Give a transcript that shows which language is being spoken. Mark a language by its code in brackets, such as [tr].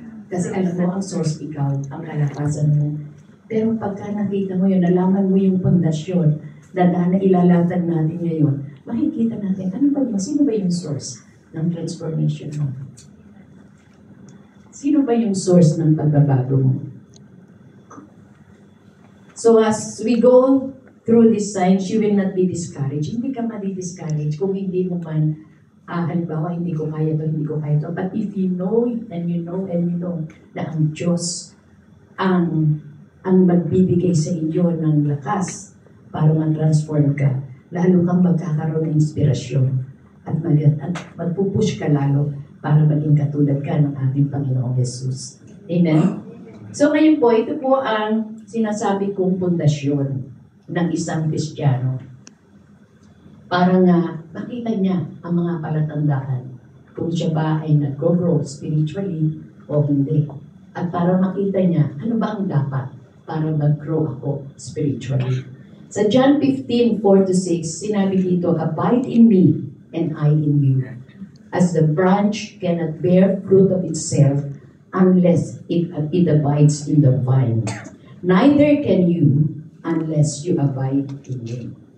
[tl] Kasi alam mo, ang source ikaw, ang kalakasan mo. Pero pagka nakita mo yun, nalaman mo yung pundasyon na ilalatag natin ngayon, makikita natin, sino ba yung source ng transformation mo? Sino ba yung source ng pagbabago mo? [en] So as we go through this signs, you will not be discouraged. [tl] Hindi ka madi-discourage kung hindi mo man, halimbawa, hindi ko kaya to. [en] But if you know and you know [tl] na ang Diyos ang magbibigay sa inyo ng lakas para ma-transform ka, lalo kang magkakaroon ng inspirasyon at magpupush ka lalo para maging katulad ka ng ating Panginoong Jesus. Amen? So ngayon po, ito po ang sinasabi kong pundasyon ng isang Kristiyano. Para nga makita niya ang mga palatandaan kung siya ba ay nag-grow spiritually o hindi. At para makita niya ano ba ang dapat para mag-grow ako spiritually. Sa John 15:4-6, sinabi dito, [en] "Abide in me, and I in you. As the branch cannot bear fruit of itself unless it abides in the vine. Neither can you unless you abide in me.